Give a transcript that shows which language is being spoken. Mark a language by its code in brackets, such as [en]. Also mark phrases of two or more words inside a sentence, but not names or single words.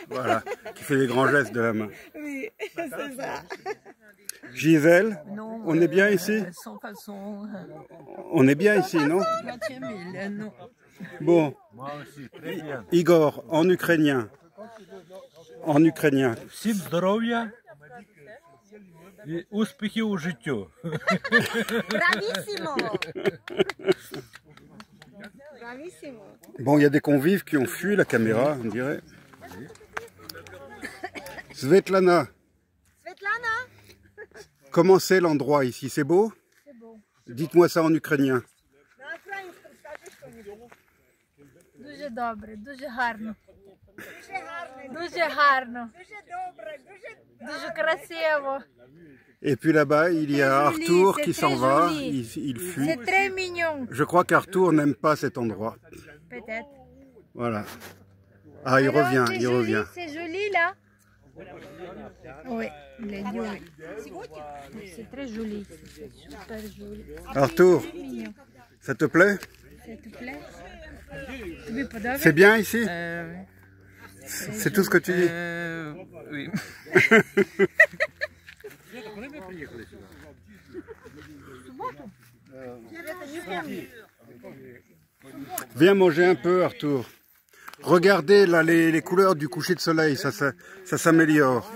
[fr] Voilà, qui fait les grands gestes de la main. Oui, c'est ça. Gisèle, Non, on est bien ici? sans façon. On est bien ici, non? 20 000, non. Bon. Igor, en ukrainien. En ukrainien. [uk] Всім здоров'я і успіхів у життю. [it] Bravissimo. Bravissimo. [fr] Bon, il y a des convives qui ont fui la caméra, on dirait. Svetlana, Svetlana. comment c'est l'endroit ici? C'est beau? C'est beau. Dites-moi ça en ukrainien. [uk] Дуже добре, дуже гарно, Дуже гарно. дуже гарно, Дуже добре. дуже красиво. [fr] Et puis là-bas, il y a C'est joli, Arthur c'est qui très s'en va, joli. il fuit. C'est très mignon, Je crois qu'Arthur n'aime pas cet endroit. peut-être. Voilà. Ah, il Alors, revient, c'est il joli, revient. C'est joli là. Oui, il a dit oui. C'est très joli, c'est super joli. Arthur, C'est mignon. ça te plaît? Ça te plaît? [uk] Тобі подобається? [fr] C'est bien ici? C'est tout ce que tu dis? Oui. Viens manger un peu, Arthur. Regardez là les couleurs du coucher de soleil, ça s'améliore.